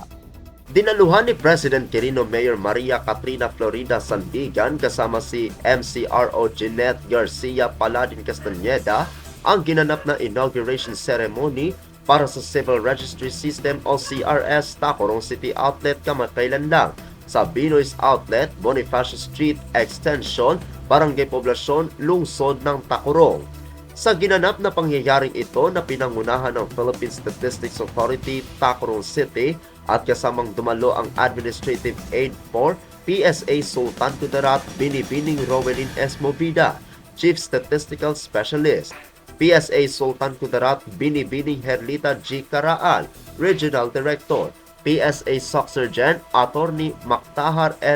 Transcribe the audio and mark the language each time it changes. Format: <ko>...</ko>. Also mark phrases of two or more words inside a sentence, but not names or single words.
<tl>Dinaluhan ni President Quirino Mayor Maria Catrina Florida Sandigan kasama si MCRO Jeanette Garcia Paladin Castañeda ang ginanap na</tl> <en>inauguration ceremony</en> <tl>para sa Civil Registry System o CRS Tacurong City Outlet kamakailan lang sa Binoy's Outlet, Bonifacio Street Extension, Barangay Poblasyon, Lungsod ng Tacurong. Sa ginanap na pangyayaring ito na pinangunahan ng Philippine Statistics Authority, Tacurong City, at kasamang dumalo ang Administrative Aid for PSA Sultan Kudarat Binibining Rowelyn S. Movida, Chief Statistical Specialist, PSA Sultan Kudarat Binibining Herlita G. Caraal, Regional Director, PSA SOC Sergeant Attorney Mactahar L.</tl>